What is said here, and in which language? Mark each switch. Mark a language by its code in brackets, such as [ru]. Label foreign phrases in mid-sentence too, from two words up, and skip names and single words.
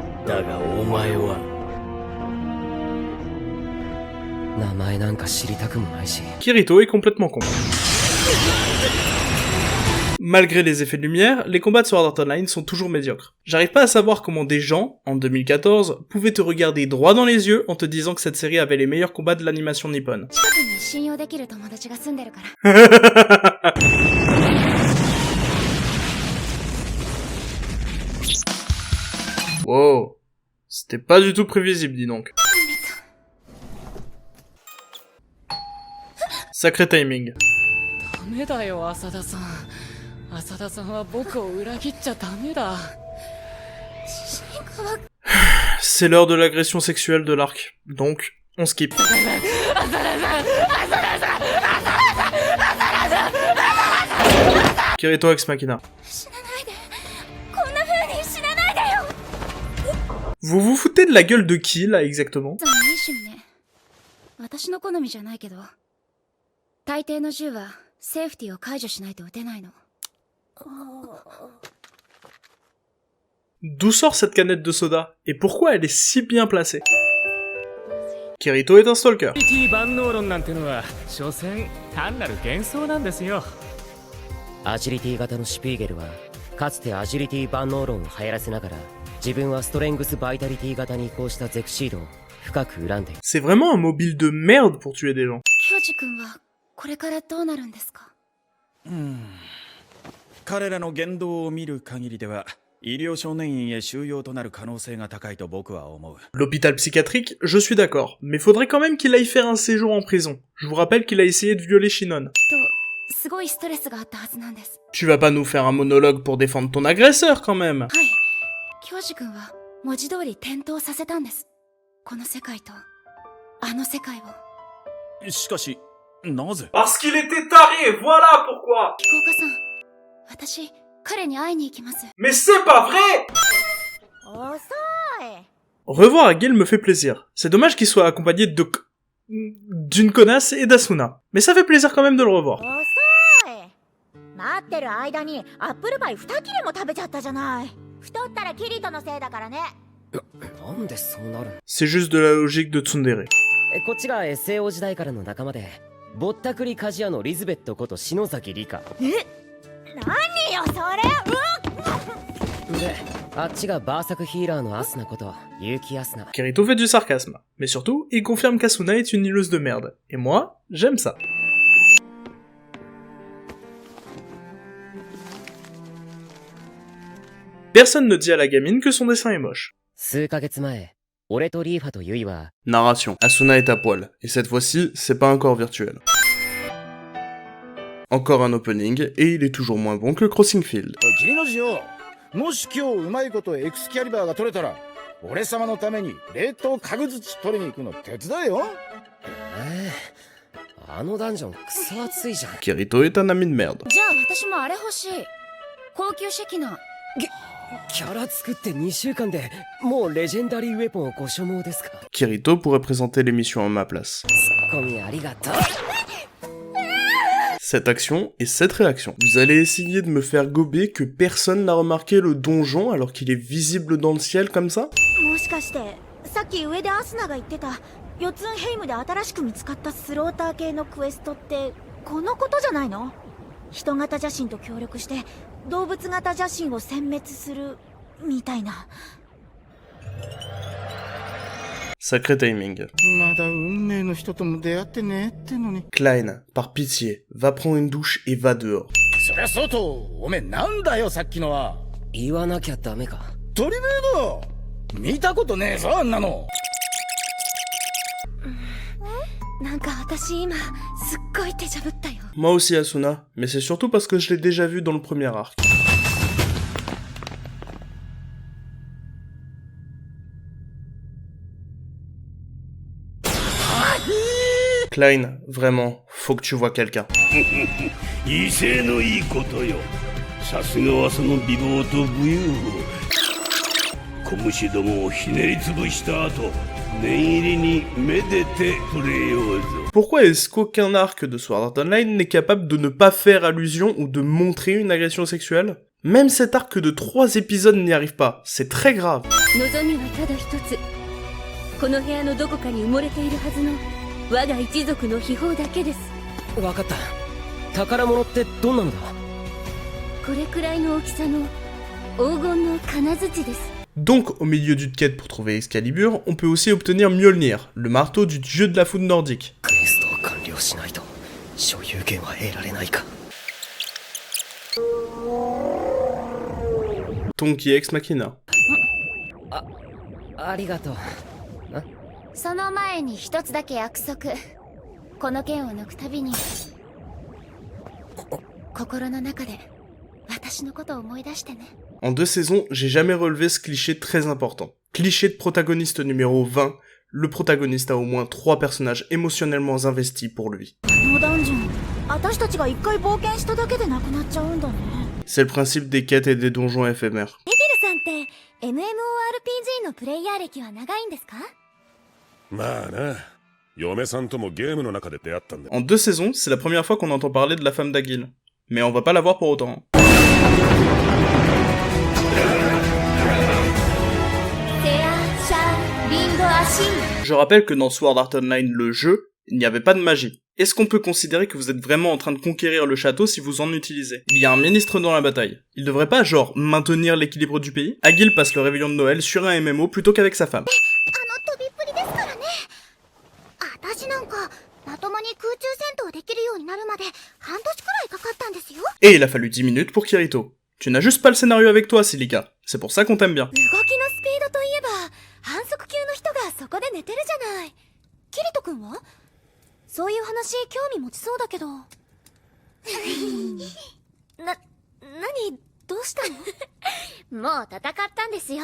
[ja] だがお前は名前なんか知りたくもないし。 [fr] Kirito est complètement con. Malgré les effets de lumière, les combats de Sword Art Online sont toujours médiocres. J'arrive pas à savoir comment des gens, en 2014, pouvaient te regarder droit dans les yeux en te disant que cette série avait les meilleurs combats de l'animation nippone. [ja] 近くに信用できる友達が住んでるから。 [fr] Wow, c'était pas du tout prévisible, dis donc. Sacré timing. [ja] ダメだよ浅田さん。浅田さんは僕を裏切っちゃダメだ。 [fr] C'est l'heure de l'agression sexuelle de l'arc, donc on skip. Kirito [la] ex machina. [ja] 死なないで。こんな風に死なないでよ。 [fr] Vous vous foutez de la gueule de qui, là, exactement? [ja] いい趣味ね。私の好みじゃないけど、大抵の銃はセーフティーを解除しないと撃てないの。 [fr] D'où sort cette canette de soda? Et pourquoi elle est si bien placée? Kirito est un stalker. [ja] 万能論なんてのは所詮単なる幻想なんですよ。アジリティ型のシュピーゲルはかつてアジリティ万能論を流行らせながら自分はストレングスバイタリティ型に移行したゼクシードを深く恨んでいる。 [fr] C'est vraiment un mobile de merde pour tuer des gens. [ja] 教授君はこれからどうなるんですか？彼らの言動を見る限りでは医療少年院へ収容となる可能性が高いと僕は思う。 [fr] L'hôpital psychiatrique, je suis d'accord, mais faudrait quand même qu'il aille faire un séjour en prison. Je vous rappelle qu'il a essayé de violer Shinon. [ja] すごいストレスがあったはずなんです。 [fr] Tu vas pas nous faire un monologue pour défendre ton agresseur quand même. [ja] はい。教授君は文字通り転倒させたんです。この世界とあの世界を。しかし、なぜ？ [fr] Parce qu'il était taré, voilà pourquoi. [ja] 飛行家さん、私彼に会いに行きます。 [fr] Mais c'est pas vrai. [ja] 遅い。 [fr] Revoir Agil me fait plaisir. C'est dommage qu'il soit accompagné d'une connasse et d'Asuna. Mais ça fait plaisir quand même de le revoir. [ja] 遅い。待ってる間にアップルパイ2切れも食べちゃったじゃない。太ったらキリトのせいだからね。なんでそうなるの？ [fr] C'est juste de la logique de Tsundere. [ja] こっちが SAO 時代からの仲間でぼったくり鍛冶屋のリズベットこと篠崎里香。何よそれ。で、あっちがバーサクヒーラーのアスナこと結城アスナ。 [fr] Kirito fait du sarcasme. Mais surtout, il confirme qu'Asuna est une hileuse de merde. Et moi, j'aime ça. Personne ne dit à la gamine que son dessin est moche. [ja] 数ヶ月前、俺とリーファとユイは [fr] Narration. Asuna est à poil. Et cette fois-ci, c'est pas un corps virtuel. Encore un opening, et il est toujours moins bon que Crossing Field. [ja] 君の字よ、もし今日うまいことエクスキャリバーが取れたら俺様のために冷凍家具槌取りに行くの手伝えよ。あのダンジョンクソ熱いじゃん。 [fr] Kirito est un ami de merde. [ja] じゃあ私もあれ欲しい。高級シェキナ。キャラ作って2週間でもうレジェンダリーウェポンをご所望ですか？ [fr] Kirito pourrait présenter l'émission à ma place. [ja] ツッコミありがとう。 [fr] Cette action et cette réaction. Vous allez essayer de me faire gober que personne n'a remarqué le donjon alors qu'il est visible dans le ciel comme ça? [ja] もしかしてさっき上でアスナが言ってたヨツンヘイムで新しく見つかったスローター系のクエストってこのことじゃないの？人型邪神と協力して動物型邪神を殲滅するみたいな。 [fr] Sacré timing. [ja] まだ運命の人とも出会ってねってのに。 [fr] Klein, par pitié, va prendre une douche et va dehors. [ja] そりゃそうと、おめえなんだよさっきのは。言わなきゃダメか。トリメイド見たことねえぞあんなの。なんか私今すっごい手ジャぶったよ。 [fr] Moi aussi Asuna, mais c'est surtout parce que je l'ai déjà vu dans le premier arc. Klein, vraiment, faut que tu vois quelqu'un. [ja] 威勢のいいことよ。さすがはその美貌と武勇を。拳どもをひねりつぶした後、念入りにめでてくれようぞ。 [fr] Pourquoi est-ce qu'aucun arc de Sword Art Online n'est capable de ne pas faire allusion ou de montrer une agression sexuelle? Même cet arc de 3 épisodes n'y arrive pas, c'est très grave. [ja] 望みはただ一つ。この部屋のどこかに埋もれているはずの我が一族の秘宝だけです。わかった。宝物ってどんなのだ？これくらいの大きさの黄金の金槌です。 [fr] Donc, au milieu d'une quête pour trouver Excalibur, on peut aussi obtenir Mjolnir, le marteau du dieu de la foudre nordique. [ja] クエストを完了しないと所有権は得られないか。 [fr] Tonki [la] Ex Machina. [ja] ありがとう。その前に一つだけ約束。この剣を抜くたびに心の中で私のことを思い出してね。 [fr] En 2 saisons, j'ai jamais relevé ce cliché très important. Cliché de protagoniste numéro 20, le protagoniste a au moins 3 personnages émotionnellement investis pour lui. [ja] このダンジョン、私たちが一回冒険しただけでなくなっちゃうんだね。 [fr] C'est le principe des quêtes et des donjons éphémères. [ja] エギルさんって MMORPG のプレイヤー歴は長いんですか？まあな、嫁さんともゲームの中で出会ったんだ。 [fr] En 2 saisons, c'est la première fois qu'on entend parler de la femme d'Agil. Mais on va pas la voir pour autant. Je rappelle que dans Sword Art Online, le jeu, il n'y avait pas de magie. Est-ce qu'on peut considérer que vous êtes vraiment en train de conquérir le château si vous en utilisez? Il y a un ministre dans la bataille. Il devrait pas, genre, maintenir l'équilibre du pays? Agil passe le réveillon de Noël sur un MMO plutôt qu'avec sa femme. [ja] 飛びっぷりですからね。私なんかまともに空中戦闘できるようになるまで半年くらいかかったんですよ。 [fr] Et il a fallu 10 minutes pour Kirito. Tu n'as juste pas le scénario avec toi, Silica. C'est pour ça qu'on t'aime bien. [ja] 動きのスピードといえば反則級の人がそこで寝てるじゃない。キリト君はそういう話興味持ちそうだけど。何どうしたの？もう戦ったんですよ。